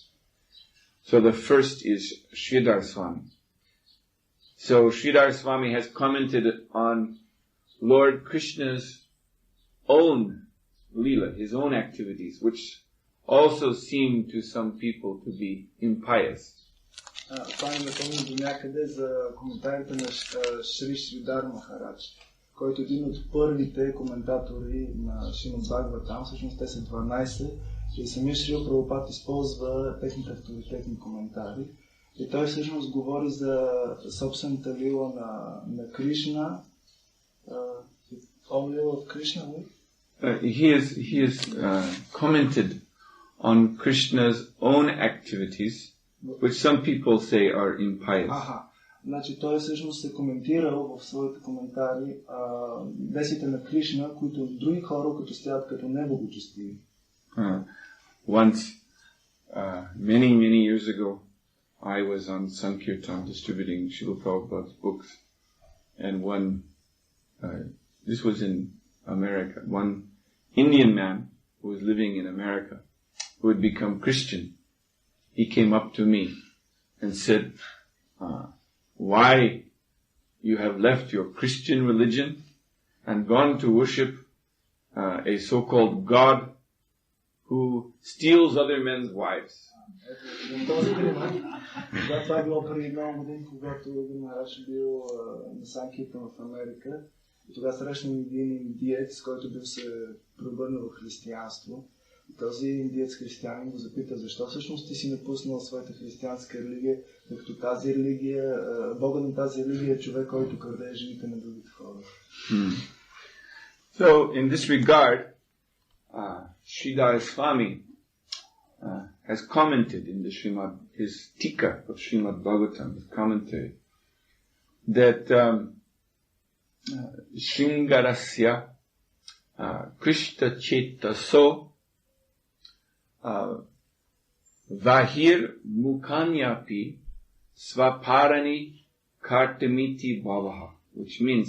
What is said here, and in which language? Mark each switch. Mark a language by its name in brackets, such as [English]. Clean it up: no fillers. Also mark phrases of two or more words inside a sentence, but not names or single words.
[English] So the first is Sridhar Swami. So Sridhar Swami has commented on Lord Krishna's own Leela, his own activities, which also seem to some people to be impious. [Bulgarian] Това ме напомня до някъде за коментарите на Шри Шридар Махарадж, който е един от първите коментатори на Шримад Бхагаватам, всъщност те са 12, и самия Шрила Прабхупад използва техните авторитетни коментари. И той всъщност говори за собствената лила на Кришна. [English] All lila of Krishna, he has commented on Krishna's own activities, which some people say are impious. [Bulgarian] Значи той всъщност се коментирал в своите коментари действията на Кришна, които други хора като стоят като неблагочестиви. [English] Once, many years ago, I was on Sankirtan distributing Srila Prabhupada's books, and this was in America, one Indian man who was living in America, who had become Christian, he came up to me and said, why you have left your Christian religion and gone to worship a so-called God who steals other men's wives. [Bulgarian] Това е било преди много години, когато един Махарадж бил на Санкиртан в Америка. И тогава срещнах един индиец, който бил се превърнал в християнство. И този индиец християнин го запита, защо всъщност ти си напуснал своята християнска религия, тъй като тази религия, Бога на тази религия е човек, който краде жените на другите хора. [English] So, in this regard, Sridhar Swami has commented in the his Tika of Srimad Bhagavatam, his commentary, that [Sanskrit] शृङ्गारस्य कृष्ण चेतसो बहिर्मुखान्यपि स्वपराणि कर्तमिति भावः, [English] which means